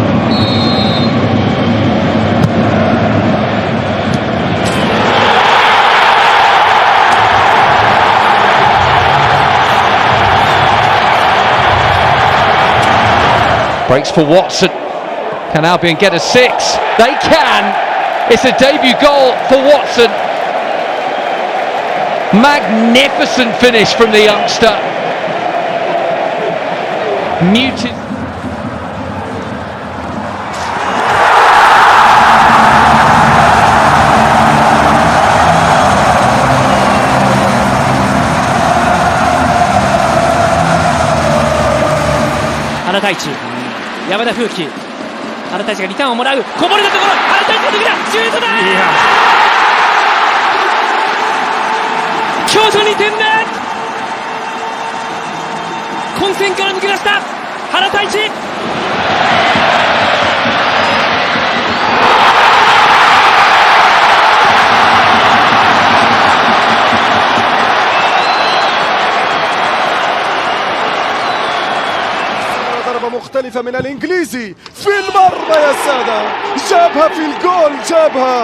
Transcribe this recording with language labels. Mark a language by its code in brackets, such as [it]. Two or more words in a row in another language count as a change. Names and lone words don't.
[en] Breaks for Watson. Can Albion get a 6? They can! It's a debut goal for Watson. Magnificent finish from the youngster. Muted. [ja] 原太一、山田風紀、原太一がリターンをもらう、こぼれたところ、原太一が抜けた、シュートだ。京都2点目。混戦から抜け出した原太一。 [ar] مختلفة من الإنجليزي في المرمى يا سادة، جابها في الجول، جابها.